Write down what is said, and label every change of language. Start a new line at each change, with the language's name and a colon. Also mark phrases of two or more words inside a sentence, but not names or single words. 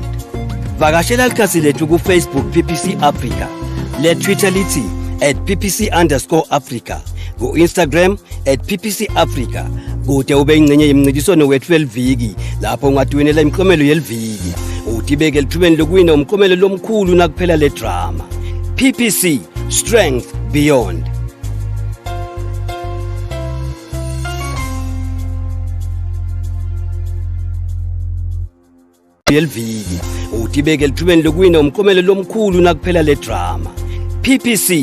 Swati: Vakashela likhasi lethu ku-Facebook PPC Africa, le Twitter lithi @PPC_Africa, ku-Instagram @PPC Africa. Kude ube ingcenye yemncintiswano wethu weliviki lapho ungadiwinela imiklomelo yeliviki. Utibeke lithubeni lokuwina umklomelo lomkhulu nakuphela le drama. PPC Strength Beyond. Yelviki utibeke lithubeni lokuwina umklomelo lomkhulu nakuphela le drama.